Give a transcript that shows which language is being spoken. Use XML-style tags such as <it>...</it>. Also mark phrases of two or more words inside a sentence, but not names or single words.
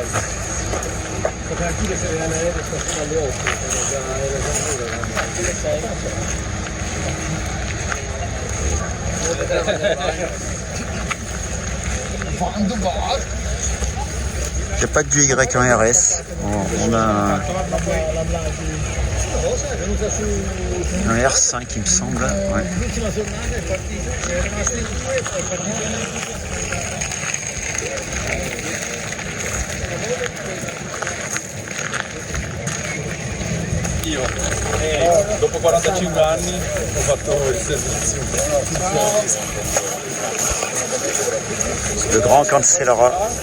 <fr>Il n'y a pas que du Y en RS. On a un R5 il me semble. Ouais.</fr> <it>Dopo 45 anni ho fatto il servizio.</it> <fr>Le grand Cancellara.</fr>